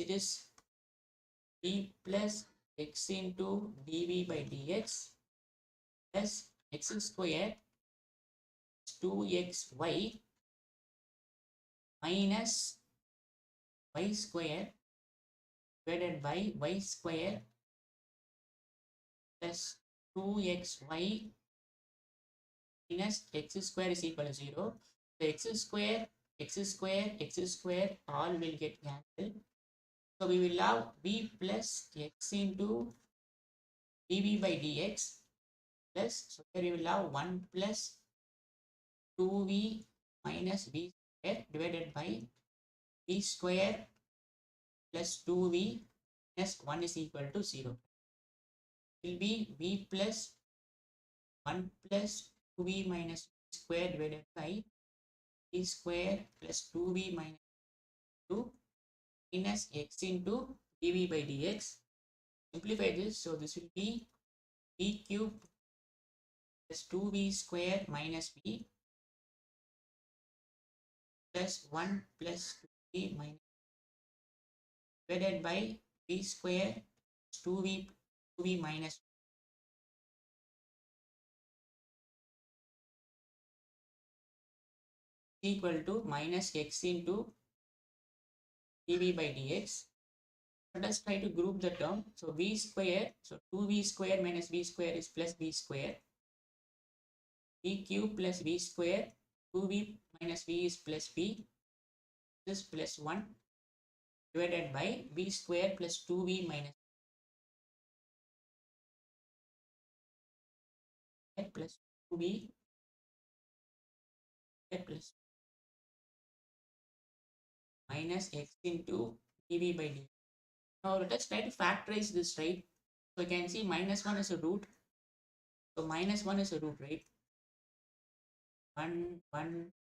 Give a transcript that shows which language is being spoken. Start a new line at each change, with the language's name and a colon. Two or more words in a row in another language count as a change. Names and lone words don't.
English: It is d plus x into dv by dx plus x square 2xy minus y square divided by y square plus 2xy minus x square is equal to 0. So x square, x square all will get cancelled. So we will have v plus x into dv by dx plus, so here we will have 1 plus 2v minus v square divided by v square plus 2v minus 1 is equal to 0. It will be v plus 1 plus 2v minus v square divided by v square plus 2v minus 2 minus x into dv by dx. Simplify this, so this will be v cube plus 2v square minus v plus 1 plus 2v minus divided by v square 2v minus equal to minus x into dv by dx. Let us try to group the term. So v square, so 2v square minus v square is plus v square. V cube plus v square, 2v minus v is plus v, this plus 1 divided by v square plus 2v minus plus 2v plus minus x into dv by dx. Now let us try to factorize this, right? So you can see minus 1 is a root. So minus 1 is a root, right? 1, 1.